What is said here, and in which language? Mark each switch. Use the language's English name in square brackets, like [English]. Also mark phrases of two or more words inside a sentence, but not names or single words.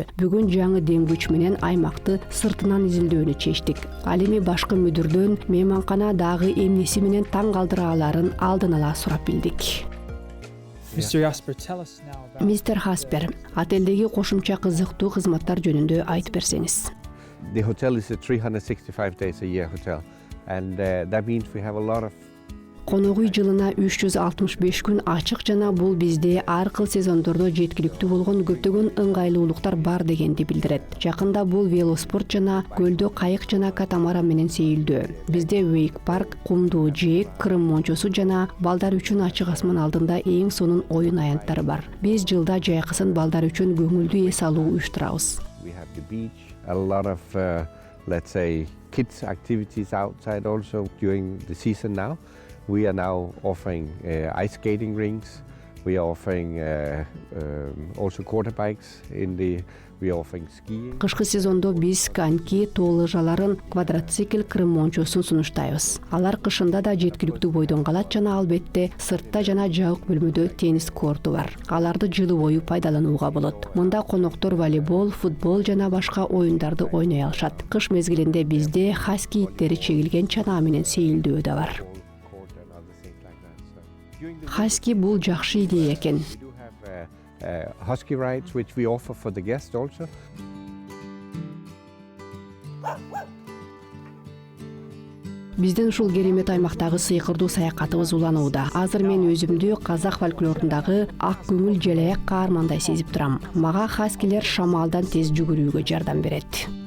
[Kyrgyz] Бүгүн жаңы демгүч менен аймакты сыртынан изилдөөнү чечтик. Ал эми башкы мүдүрдөн мейманкана дагы эмнеси менен таң калтыра аларын алдын ала сурап билдик. [English] Mr. Jasper, tell us now about. [Kyrgyz] Мистер Хаспер, отелдеги кошумча кызыктуу кызматтар жөнүндө айтып берсеңиз. [English] The hotel is a 365 days a year hotel, and that means we have a lot of. [Kyrgyz] Конок үй жылына 365 күн ачык жана бул бизде ар кыл сезондордо жеткиликтүү болгон көптөгөн ыңгайлуулуктар бар дегенди билдирет. Жакында бул велоспорт жана көлдө кайык жана катамаран менен сейилдөө. Бизде вейк парк, кумдуу жээк, Крым мончосу жана балдар үчүн ачык асман алдында эң сонун оюн аянттары бар. Биз жылда жайкысын балдар үчүн көңүлдүү эс алуу уюштурабыз. [English] We have the beach, a lot of let's say kids activities outside also during the season now. We are now offering ice skating rinks. We are offering also quarter bikes we are offering skiing. [Kyrgyz] Кышкы сезондо биз коньки, тоо лыжаларын, квадроцикл, Крым мончосун сунуштайбыз. Алар кышында да жеткиликтүү бойдон калат жана албетте сыртта жана жабык бөлмөдө теннис корту бар. Аларды жылы бою пайдаланууга болот. Мында коноктор волейбол, футбол жана башка оюндарды ойной алышат. Кыш мезгилинде бизде хаски иттери чегилген чанаа менен сейилдөө да бар. Хаски бул жакшы идея экен. [English] We do have husky rides which we offer for the guests also. [Kyrgyz] Биздин ушул керемет аймактагы сыйкырдуу саякатыбыз уланууда. Азыр мен өзүмдү казак фольклорундагы ак көңүл желаяк каармандай сезип турам. Мага хаскилер шамалдан тез жүгүрүүгө жардам берет.